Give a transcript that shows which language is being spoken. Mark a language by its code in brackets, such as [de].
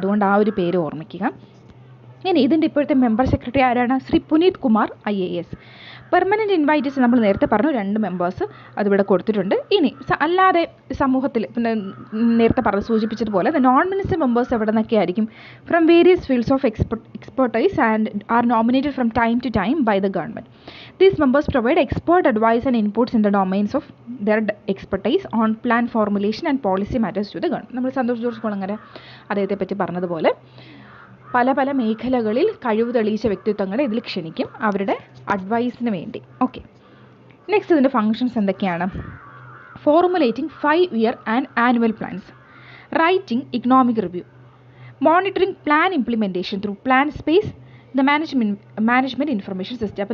[ml] അതുകൊണ്ട് ആ ഒരു പേര് ഓർമ്മിക്കുക. ഇനി ഇതിൻ്റെ ഇപ്പോഴത്തെ മെമ്പർ സെക്രട്ടറി ആരാണ്? Shri Puneet Kumar IAS. Permanent invitees നമ്മൾ നേരത്തെ പറഞ്ഞു, 2 മെമ്പേഴ്സ് അതിവിടെ കൊടുത്തിട്ടുണ്ട്. ഇനി അല്ലാതെ സമൂഹത്തിൽ പിന്നെ നേരത്തെ സൂചിപ്പിച്ചതുപോലെ നോൺ മിനിസ്റ്റർ മെമ്പേഴ്സ് എവിടെ നിന്നൊക്കെ ആയിരിക്കും? From various fields of [en] expertise and are nominated from time to time by the government. These members provide expert advice and inputs in the domains of their expertise on plan formulation and policy matters to the government. [ml] നമ്മൾ Santhosh George Kulangara അദ്ദേഹത്തെ പറ്റി പറഞ്ഞതുപോലെ പല പല മേഖലകളിൽ കഴിവ് തെളിയിച്ച വ്യക്തിത്വങ്ങളെ ഇതിൽ ക്ഷണിക്കും അവരുടെ അഡ്വൈസിന് വേണ്ടി. ഓക്കെ, നെക്സ്റ്റ് ഇതിൻ്റെ ഫങ്ഷൻസ് എന്തൊക്കെയാണ്? [en] Formulating 5-year and annual plans, writing economic review, monitoring plan implementation through plan space, the management information system.